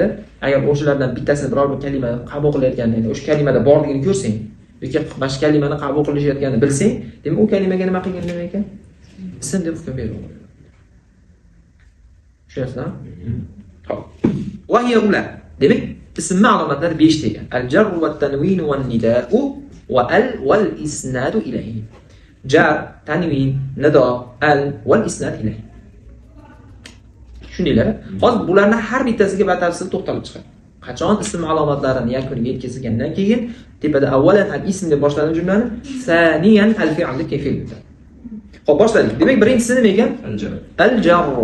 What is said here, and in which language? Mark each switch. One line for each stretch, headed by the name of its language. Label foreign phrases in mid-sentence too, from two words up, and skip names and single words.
Uzbek: Agar o'shalardan bittasini biror bir kalima qabul qilayotganini, o'sha kalimada borligini ko'rsang, yoki boshqa kalimani qabul qilishayotganini bilsang, demak u kalimaga nima qilgan demak ekan? ism deb hukm beradi. Tushunyapsizmi? Xo'p.
Arabic: وهي
Uzbek: ular. Demak, ismni alomatlari 5 degan.
Arabic: الجر والتنوين والنداء وأل والإسناد إليه.
Uzbek: Jar, tanvin, nido,
Arabic: أل والإسناد إليه.
Uzbek: Tushundinglar? Hozir bularning har bittasiga batafsil to'xtalib chiqadi. Qachon ism alomatlarini yakuniga yetkazgandan keyin tepada
Arabic: أولاً الاسم
Uzbek: deb boshladim jumlani,
Arabic: ثانياً الفعل
Uzbek: deb kayfiyat bitadi. Xo'p, boshladik. Demak, birinchisi nima ekan? Al-jarru.